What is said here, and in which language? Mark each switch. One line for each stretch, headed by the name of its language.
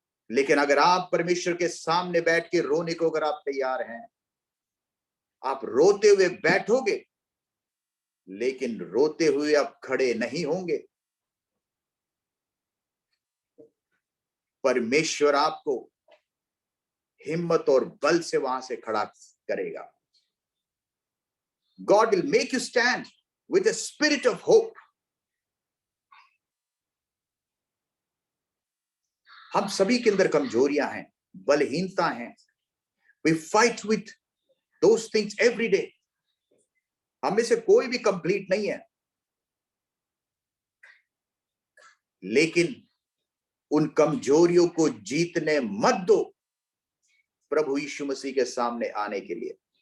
Hindi: लेकिन अगर आप परमेश्वर के सामने बैठ के रोने को अगर आप तैयार हैं, आप रोते हुए बैठोगे, लेकिन रोते हुए आप खड़े नहीं होंगे। परमेश्वर आपको हिम्मत और बल से वहां से खड़ा करेगा।
English: God will make you stand with a spirit of hope.
Hindi: हम सभी के अंदर कमजोरियां हैं, बलहीनता हैं।
English: We fight with those things every day.
Hindi: हम में से कोई भी कंप्लीट नहीं है, लेकिन उन कमजोरियों को जीतने मत दो प्रभु यीशु मसीह के सामने आने के लिए।